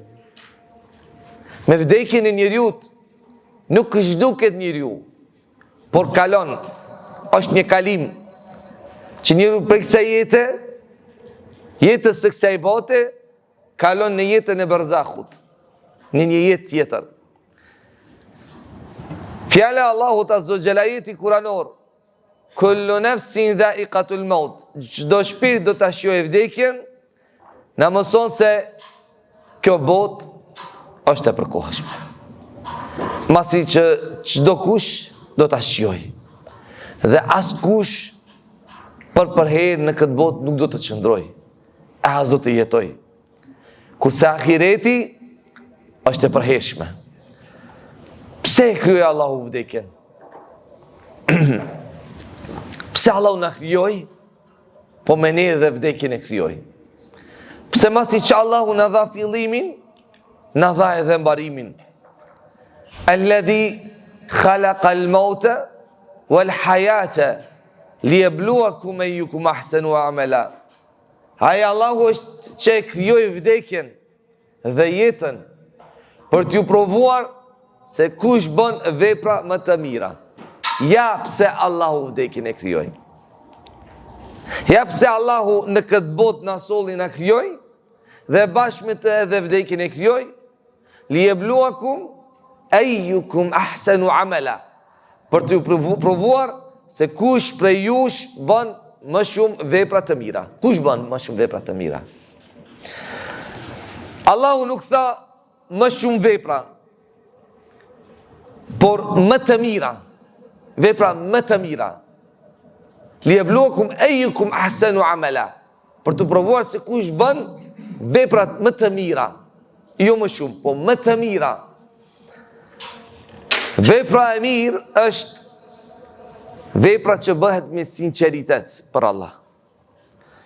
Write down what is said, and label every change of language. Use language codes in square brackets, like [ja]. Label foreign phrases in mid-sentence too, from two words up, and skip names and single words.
[sq] Me vdekjen e njeriut nuk zhduket njeriu, por kalon. Është një kalim që njeriu prej kësaj jetës së kësaj bote kalon në jetën e barzahut, në një jetë tjetër. Fjala Allahut [ar] عز وجل [sq] ayeti kuranor, [ar] كل نفس ذائقة الموت. [sq] Çdo shpirt do ta shijojë vdekjen. Na mëson se kjo botë është e përkohshme. Masi që çdo kush do ta shijojë. Dhe askush për herë në këtë botë nuk do të qëndrojë, as do të jetojë. Kurse ahireti është e përhershme. Pse e krijoi Allahu vdekjen? Pse Allahu na krijoi, po me ne dhe vdekjen e krijoi? Pse masi që Allahu na dha fillimin, na dha edhe mbarimin. [ar] الذي خلق الموت والحياة ليبلوكم أيكم أحسن عملا. [sq] Ai Allahu është që e krijoi vdekjen dhe jetën për t'ju provuar se kush bën vepra më të mira. Ja pse Allahu vdekjen e krijoi. Ja pse Allahu në këtë botë na solli na krijoi dhe bashkë me të edhe vdekjen e krijoi, [ar] ليبلوكم أيكم أحسن عملا, [sq] për t'ju provuar se kush prej jush bën më shumë vepra të mira. Kush bën më shumë vepra të mira? Allahu nuk tha më shumë vepra, por më të mira. Vepra më të mira. [ar] ليبلوكم أيكم أحسن عملا, [sq] për të provuar se kush bën veprat më të mira. Jo më shumë, po më të mira. Vepra e mirë është vepra që bëhet me sinqeritet për Allah.